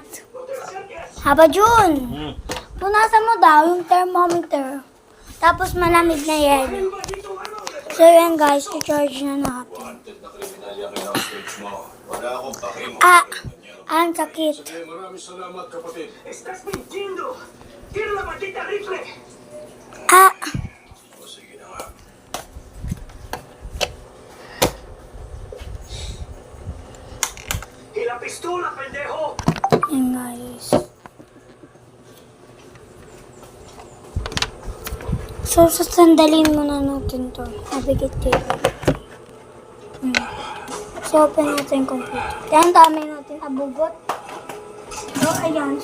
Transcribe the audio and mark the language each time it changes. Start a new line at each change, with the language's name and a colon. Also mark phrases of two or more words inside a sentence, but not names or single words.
Filipino: Papa Jun, punasan mo daw yung thermometer. Tapos malamig na yan. So yan guys, i-charge na natin. Ang sakit. Maraming salamat, kapatid.
Spanish: Estás mintiendo. Tira la maldita rifle.
Filipino: O, sige na nga.
Spanish: Y la pistola, pendejo.
Filipino: Yan guys. So, sasandalin muna natin to. Nabigit dito. So, open natin yung computer. Kaya ang dami natin abugot. So, ayan.